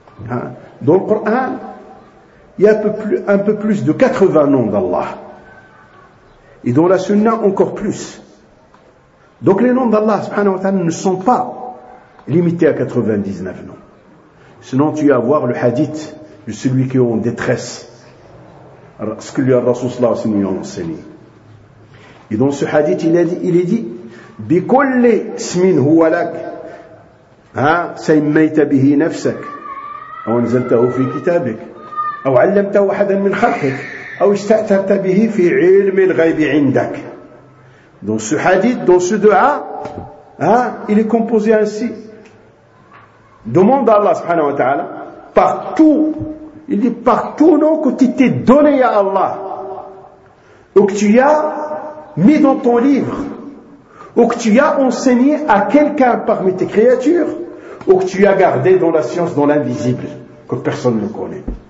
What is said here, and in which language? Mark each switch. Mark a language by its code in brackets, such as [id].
[fr] Hein? Dans le Coran, il y a un peu plus de 80 noms d'Allah. Et dans la Sunna, encore plus. Donc les noms d'Allah subhanahu wa ta'ala ne sont pas limités à 99 noms. Sinon, tu vas voir le hadith de celui qui est en détresse. Ce que lui a Rasul Sallallahu Alaihi Wasallam enseigné. Et dans ce hadith, il est dit, [ar] بِكُلِّ اسْمٍ هُوَ لَكَ سَيْمَّيْتَ بِهِ نَفْسَكَ أَوْ نَزَلْتَهُ فِي كِتَابِكَ أَوْ عَلَّمْتَهُ أَحَدًا مِنْ خَلْقِكَ أو استأثرت به في علم الغيب عندك. [fr] Dans ce hadith, dans ce dua, hein, il est composé ainsi. Demande à Allah subhanahu wa ta'ala partout. Il dit partout non, que tu t'es donné à Allah, ou que tu as mis dans ton livre, ou que tu as enseigné à quelqu'un parmi tes créatures, ou que tu as gardé dans la science, dans l'invisible, que personne ne connaît.